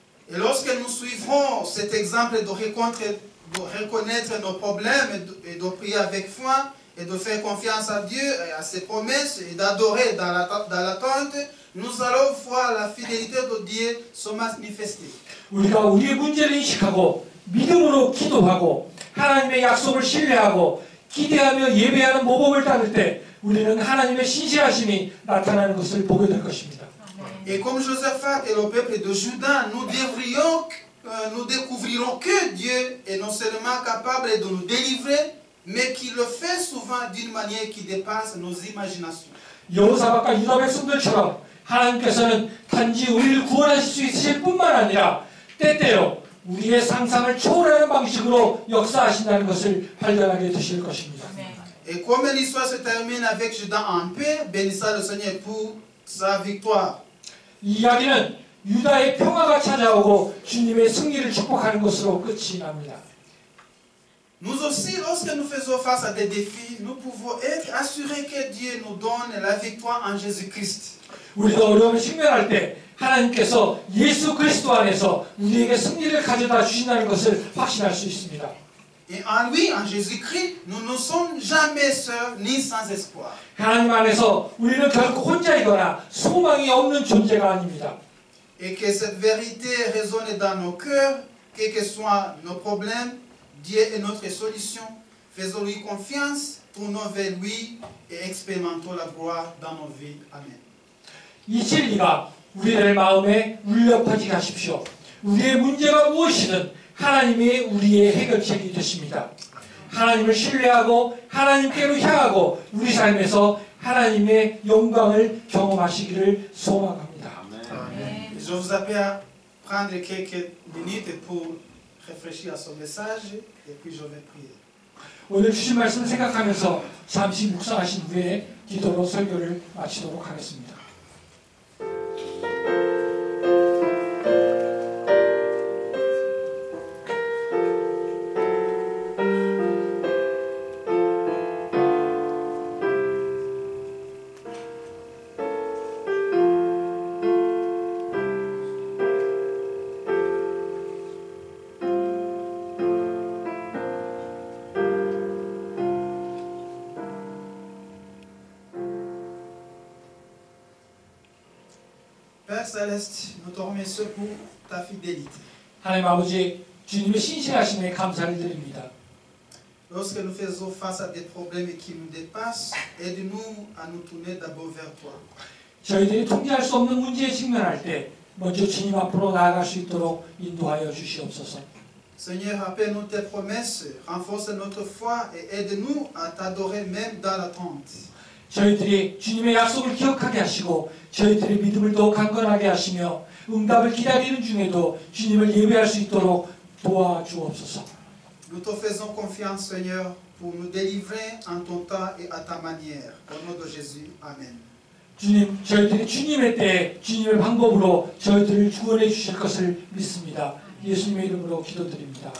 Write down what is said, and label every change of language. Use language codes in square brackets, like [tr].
[fr] Et lorsque nous suivrons cet exemple de reconnaître nos problèmes et de prier avec foi et de faire confiance à Dieu et à ses promesses et d'adorer dans l'attente, nous allons voir la fidélité de Dieu se manifester. [ko] 우리가 우리의 문제를 인식하고 믿음으로 기도하고 하나님의 약속을 신뢰하고 기대하며 예배하는 모범을 따를 때 우리는 하나님의 신실하심이 나타나는 것을 보게 될 것입니다. [fr] Et comme Josaphat et le peuple de Juda, nous découvrirons que Dieu est non seulement capable de nous délivrer, mais qu'il le fait souvent d'une manière qui dépasse nos imaginations. [ko] 여호사밧과 유다 백성들처럼 하나님께서는 단지 우리를 구원하실 수 있으실 뿐만 아니라 때때로 우리의 상상을 초월하는 방식으로 역사하신다는 것을 발견하게 되실 것입니다. [fr] Et comme l'histoire se termine avec Juda en paix, bénissons le Seigneur pour sa victoire. [ko] 이 이야기는 유다의 평화가 찾아오고 주님의 승리를 축복하는 것으로 끝이 납니다. [fr] Nous aussi, lorsque nous faisons face à des défis, nous pouvons être assurés que Dieu nous donne la victoire en Jésus-Christ. [ko] 우리가 어려움을 직면할 때 하나님께서 예수 그리스도 안에서 우리에게 승리를 가져다 주신다는 것을 확신할 수 있습니다. [fr] Et en lui, en Jésus-Christ, nous ne sommes jamais seuls ni sans espoir. [ko] 하나님 안에서 우리는 결코 혼자이거나 소망이 없는 존재가 아닙니다. [fr] Et que cette vérité résonne dans nos cœurs, quels que soient nos problèmes, Dieu est notre solution. Faisons-lui confiance, tournons vers lui et expérimentons la gloire dans nos vies. Amen. [ko] 이 진리가 우리의 마음에 울려 퍼지게 하십시오. 우리의 문제가 무엇이든 하나님이 우리의 해결책이 되십니다. 하나님을 신뢰하고 하나님께로 향하고 우리 삶에서 하나님의 영광을 경험하시기를 소망합니다. 아멘. [fr] Je vous appelle à prendre quelques minutes pour réfléchir à ce message et puis je vais prier. [ko] 오늘 주신 말씀을 생각하면서 잠시 묵상하신 후에 기도로 설교를 마치도록 하겠습니다. [fr] Père Céleste, nous te remercions pour ta fidélité. [ko] 하나님 아버지, 주님의 신실하심에 감사를 드립니다. [fr] Lorsque nous faisons face à des problèmes qui nous dépassent, aide-nous à nous tourner d'abord vers toi. [ko] 저희들이 통제할 수 없는 문제에 직면할 때 먼저 주님 앞으로 나아갈 수 있도록 인도하여 주시옵소서. [fr] Seigneur, rappelle-nous tes promesses, renforce notre foi et aide-nous à t'adorer même dans l'attente. [ko] 저희들이 주님의 약속을 기억하게 하시고 저희들의 믿음을 더욱 강건하게 하시며 응답을 기다리는 중에도 주님을 예배할 수 있도록 도와주옵소서. [fr] Nous te faisons confiance, Seigneur, pour nous délivrer en ton temps et à ta manière. Au nom de Jésus, Amen. [ko] 주님, 저희들이 주님의 때에 주님의 방법으로 저희들을 구원해 주실 것을 믿습니다. 예수님의 이름으로 기도드립니다.